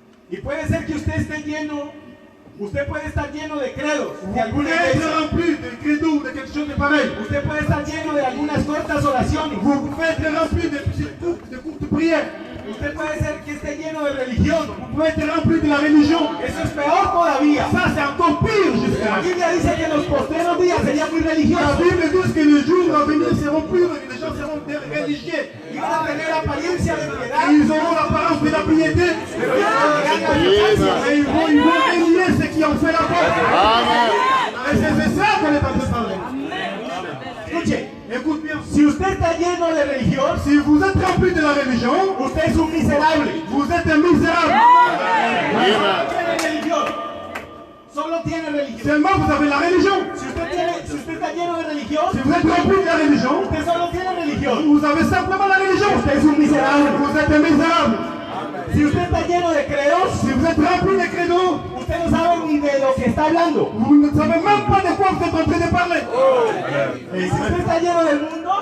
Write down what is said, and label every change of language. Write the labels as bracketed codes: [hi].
[es] Y puede ser que usted esté lleno, usted puede estar lleno de credos, de [fr] vous [es] alguna [fr] pouvez être [es] iglesia. [fr] rempli de credo ou de quelque chose de pareil. [es] Usted puede estar lleno de algunas cortas oraciones. [fr] Vous pouvez être rempli de courtes prières. [es] Usted puede ser que esté lleno de religión. [fr] Vous pouvez être rempli de la religion. [es] Eso es peor todavía. [fr] Ça, c'est encore pire, [es] La [fr] justement. [es] Biblia dice que en los postreros días sería muy [fr] La [es] religioso. [fr] Bible dit que les jours à venir seront purs et que les gens seront religieux. [es] Y van a tener apariencia de [fr] Et [es] piedad. [fr] ils auront l'apparence de la piété. Et ils vont renier ceux qui ont fait la faute. Amen. Et c'est ça qu'on est en train de parler. [es] Escuche, [fr] Écoute bien. [es] si usted está lleno de religión, [fr] Si vous êtes rempli de la religion, [es] usted es un miserable. [fr] vous êtes un misérable. [es] Amen. Tiene religión. Solo tiene religión. [fr] Seulement vous avez la religion. [es] Si usted está lleno de religión, [fr] Si vous êtes rempli de la religion, [es] usted solo tiene religión. [fr] vous avez simplement la religion. [es] Usted es un miserable. [fr] Vous êtes un misérable. [es] Si usted está lleno de credos, [fr] Si vous êtes rempli de credo, [es] usted no sabe ni de lo que está hablando. [fr] vous ne savez même pas de quoi vous êtes en train de parler. [es] Y si usted está lleno del mundo,